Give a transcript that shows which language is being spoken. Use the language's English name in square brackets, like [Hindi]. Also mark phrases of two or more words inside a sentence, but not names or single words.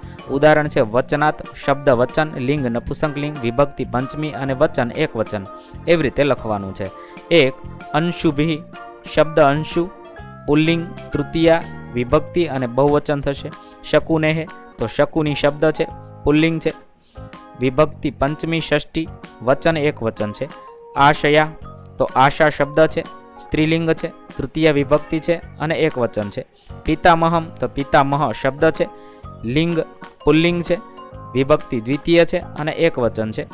[Gujarati] ઉદાહરણ છે વચનાત્ શબ્દ વચન, લિંગ નપુંસકલિંગ, વિભક્તિ પંચમી અને વચન એક વચન એવી રીતે લખવાનું છે. 1. અંશુભિઃ શબ્દ અંશુ પુલ્લિંગ તૃતીયા વિભક્તિ અને બહુવચન થશે. શકુનેઃ તો શકુની શબ્દ છે પુલ્લિંગ છે. વિભક્તિ પંચમી ષષ્ઠી, વચન એક વચન છે. આશયા તો આશા શબ્દ છે, સ્ત્રીલિંગ છે, તૃતીય વિભક્તિ છે અને એક વચન છે. પિતામહમ તો પિતામહ શબ્દ છે, લિંગ પુલ્લિંગ છે, વિભક્તિ દ્વિતીય છે અને એક વચન છે.